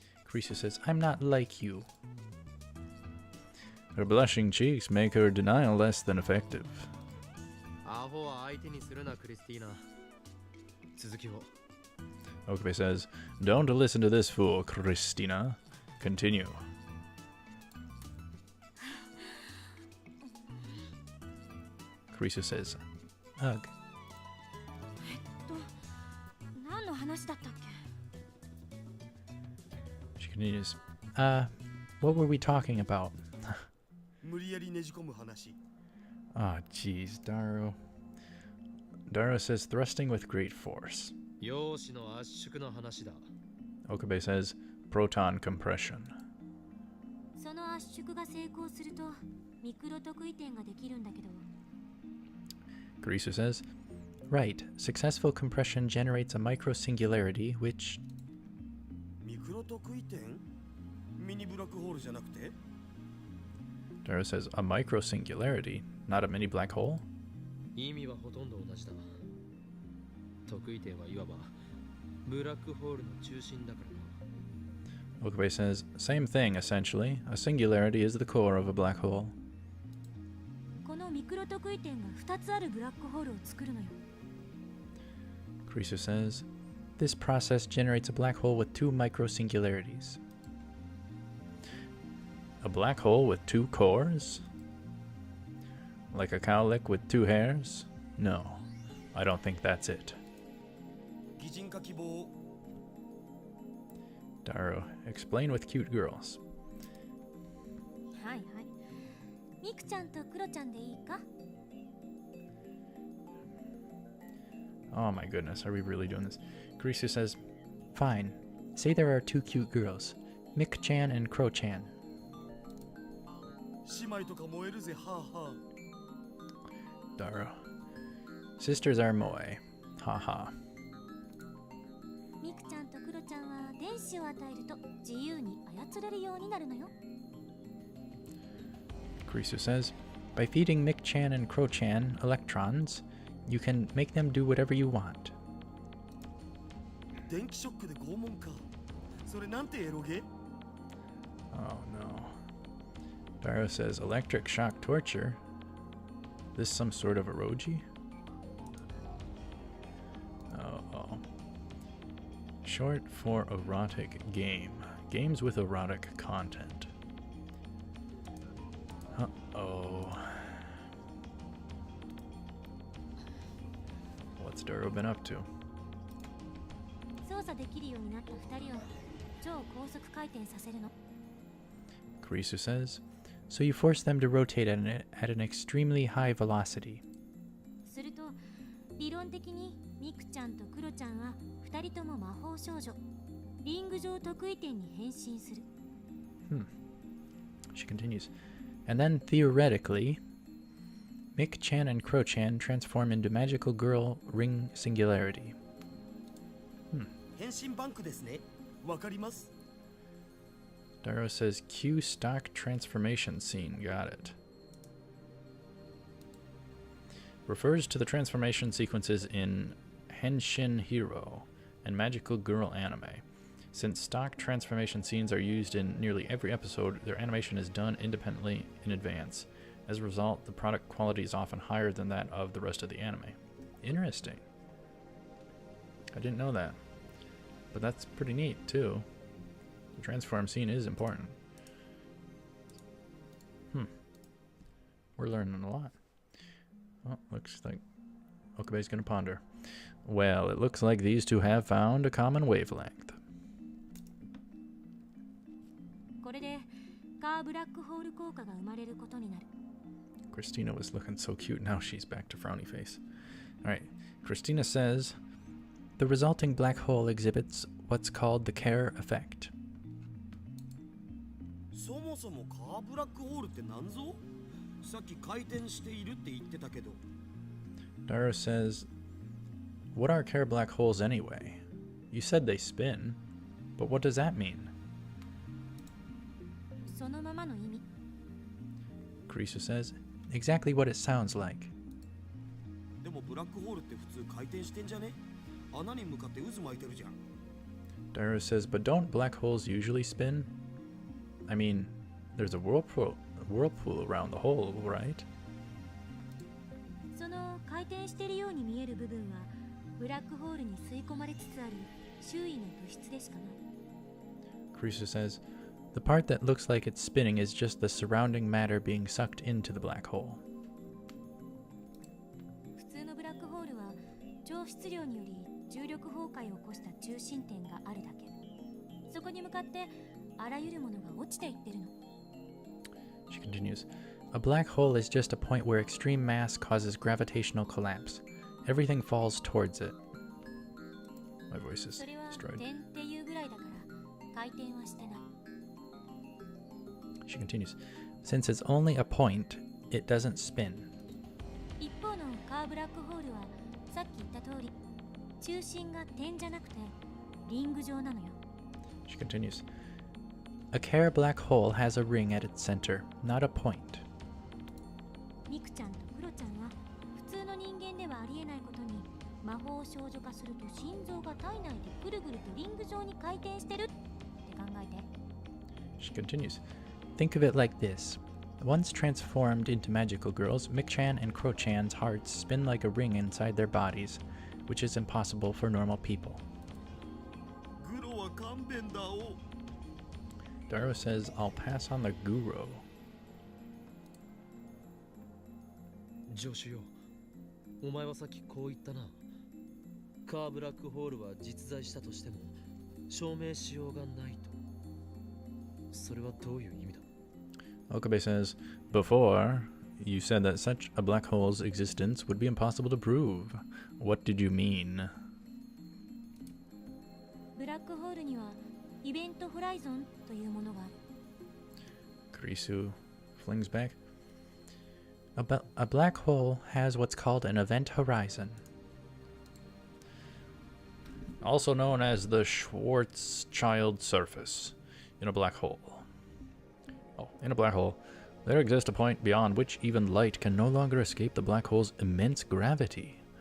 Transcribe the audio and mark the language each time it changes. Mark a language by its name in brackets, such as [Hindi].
[English] Creaser says, I'm not like you. Her blushing cheeks make her denial less than effective. [Japanese] アホは相手にするなクリスティーナ。続きを。 [English] Okabe says, Don't listen to this fool, Christina. Continue. Creaser says, Ugh. [Japanese] 何の話だったっけ? [English] She continues, what were we talking about? [Japanese] 無理やりねじ込む話。 [English] Ah, jeez, Daro. Daro says, thrusting with great force. [Japanese] 陽子の圧縮の話だ。 [English] Okabe says, proton compression. [Japanese] その圧縮が成功するとミクロ特異点ができるんだけど。 [English] Creaser says, Right, successful compression generates a microsingularity, which... [Japanese] ミクロ特異点？ミニブラックホールじゃなくて？ [English] Daro says, a microsingularity, not a mini black hole? [Japanese] 意味はほとんど同じだ。特異点はいわばブラックホールの中心だからな。 [English] Okabe says, same thing, essentially. A singularity is the core of a black hole. [Japanese] このミクロ特異点が2つあるブラックホールを作るのよ。 [English] Creaser says, this process generates a black hole with 2 microsingularities. A black hole with 2 cores? Like a cowlick with 2 hairs? No, I don't think that's it. [Japanese] 擬人化希望。 [English] Daro, explain with cute girls. [Japanese] はいはい。ミクちゃんとクロちゃんでいいか? [English] Oh my goodness, are we really doing this? Creaser says, Fine. Say there are 2 cute girls, Mick-chan and Crow-chan. [Japanese] 姉妹とか燃えるぜ、はあはあ。 [English] Daro. Sisters are moe. Ha ha. [Japanese] ミクちゃんとクロちゃんは電子を与えると自由に操れるようになるのよ。 [English] Creaser says, By feeding Mick-chan and Crow-chan electrons, you can make them do whatever you want. [Japanese] 電気ショックで拷問か。それなんてエロゲ? [English] Oh no. Daro says, electric shock torture? This some sort of eroji? Oh. Short for erotic game. Games with erotic content. Uh-oh. What's Daro been up to? [Japanese] 操作できるようになった2人を超高速回転させるの。 [English] Creaser says, So you force them to rotate at an extremely high velocity. [Japanese] すると理論的にミクちゃんとクロちゃんは2人とも魔法少女リング上特異点に変身する。 [English] She continues, And then theoretically, Mick-chan and Crow-chan transform into magical girl ring singularity. [Japanese] 変身バンクですね。わかります。 [English] Daro says, Cue stock transformation scene. Got it. Refers to the transformation sequences in Henshin Hero and Magical Girl anime. Since stock transformation scenes are used in nearly every episode, their animation is done independently in advance. As a result, the product quality is often higher than that of the rest of the anime. Interesting. I didn't know that. But that's pretty neat, too. The transform scene is important. We're learning a lot. Well, looks like Okabe's gonna ponder. Well, it looks like these two have found a common wavelength. [Japanese] これでカーブラックホール効果が生まれることになる。 [English] Christina was looking so cute. Now she's back to frowny face. All right. Christina says, the resulting black hole exhibits what's called the Kerr effect. [Japanese] そもそもカーブラックホールって何ぞ?さっき回転しているって言ってたけど。 [English] Daro says, what are Kerr black holes anyway? You said they spin, but what does that mean? [Japanese] そのままの意味。 [English] Creaser says, exactly what it sounds like. [Japanese] でもブラックホールって普通回転してんじゃね? 穴に向かって渦巻いてるじゃん。 [English] Dairo says, but don't black holes usually spin? I mean, there's a whirlpool around the hole, right? [Japanese] その回転しているように見える部分はブラックホールに吸い込まれつつある周囲の物質でしかない。 [English] Carissa says, the part that looks like it's spinning is just the surrounding matter being sucked into the black hole. [Japanese] 普通のブラックホールは超質量により重力崩壊を起こした中心点があるだけ。そこに向かってあらゆるものが落ちていってるの。 [English] She continues, a black hole is just a point where extreme mass causes gravitational collapse. Everything falls towards it. My voice is [Japanese] それは [English] destroyed. [Japanese] 点っていうぐらいだから回転はしてない。 [English] She continues, since it's only a point, it doesn't spin. [Japanese] 一方のカーブラックホールはさっき言った通り中心が点じゃなくてリング状なのよ。 [English] She continues, a Kerr black hole has a ring at its center, not a point. [Japanese] ミクちゃんとクロちゃんは普通の人間ではありえないことに魔法少女化すると心臓が体内でぐるぐるとリング状に回転してるって考えて。 [English] She continues, think of it like this. Once transformed into magical girls, Mick-chan and Cro-chan's hearts spin like a ring inside their bodies, which is impossible for normal people. [Japanese] グロは勘弁だお。 [English] Dairo says, I'll pass on the guru. [Japanese] 助手よ、お前はさっきこう言ったな。カーブラックホールは実在したとしても証明しようがないと。それはどういう意味だ？ [English] Okabe says, before, you said that such a black hole's existence would be impossible to prove. What did you mean? [Japanese] ブラックホールにはイベントホライゾンというものがある。 [English] Kurisu flings back. A black hole has what's called an event horizon, also known as the Schwarzschild surface. In a black hole. In a black hole, there exists a point beyond which even light can no longer escape the black hole's immense gravity.